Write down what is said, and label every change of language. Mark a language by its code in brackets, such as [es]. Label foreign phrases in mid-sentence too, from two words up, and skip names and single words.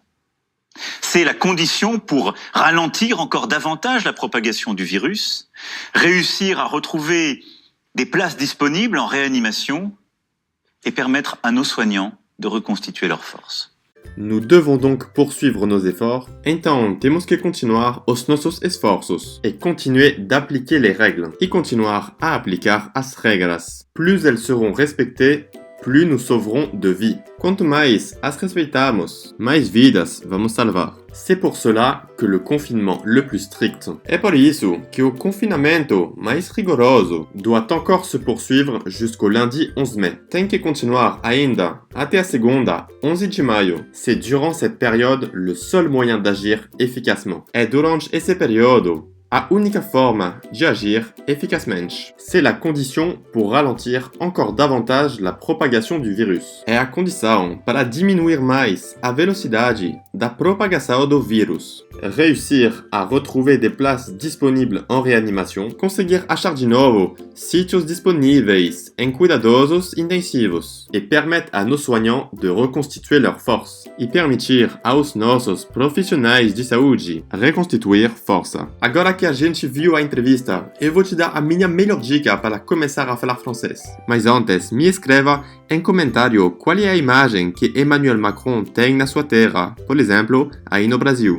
[fr] C'est la condition pour ralentir encore davantage la propagation du virus, réussir à retrouver des places disponibles en réanimation et permettre à nos soignants de reconstituer leurs forces. Nous devons donc poursuivre nos efforts, [pt] então temos que continuar os nossos esforços [fr] et continuer d'appliquer les règles [pt] e continuar a aplicar as regras. [fr] Plus elles seront respectées, plus nous sauverons de vies. [pt] Quanto mais as respeitamos, mais vidas vamos salvar. [fr] C'est pour cela que le confinement le plus strict, [pt] é por isso que o confinamento mais rigoroso [fr] doit encore se poursuivre jusqu'au lundi 11 mai. [pt] Tem que continuar ainda até a segunda, 11 de maio. [fr] C'est durant cette période le seul moyen d'agir efficacement. [pt] É durante esse período a única forma de agir eficazmente. [fr] C'est la condition pour ralentir encore davantage la propagation du virus. [pt] É a condição para diminuir mais a velocidade da propagação do vírus. [fr] Réussir à retrouver des places disponibles en réanimation, [pt] conseguir achar de novo sítios disponíveis em cuidadosos intensivos [fr] et permettre à nos soignants de reconstituer leurs forces [pt] e permitir aos nossos profissionais de saúde reconstituir força. Agora que a gente viu a entrevista, eu vou te dar a minha melhor dica para começar a falar francês. Mas antes, me escreva em comentário qual é a imagem que Emmanuel Macron tem na sua terra, por exemplo, aí no Brasil.